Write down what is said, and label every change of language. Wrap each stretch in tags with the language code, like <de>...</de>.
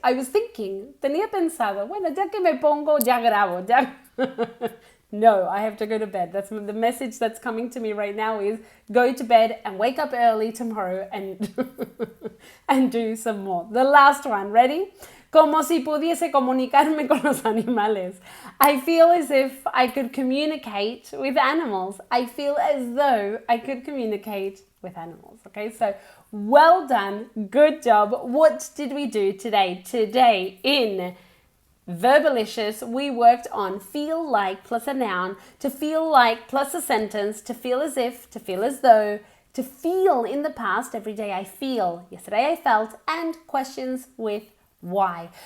<en>I was thinking,</en> <es>tenía pensado, bueno, ya que me pongo, ya grabo. Ya.</es> <en>No, I have to go to bed. That's the message that's coming to me right now is go to bed and wake up early tomorrow and and do some more. The last one, ready?</en> <es>Como si pudiese comunicarme con los animales.</es> <en>I feel as if I could communicate with animals. I feel as though I could communicate with animals. Okay, so well done. Good job. What did we do today? Today in Verbalicious, we worked on feel like plus a noun, to feel like plus a sentence, to feel as if, to feel as though, to feel in the past, every day I feel, yesterday I felt, and questions with why.</en>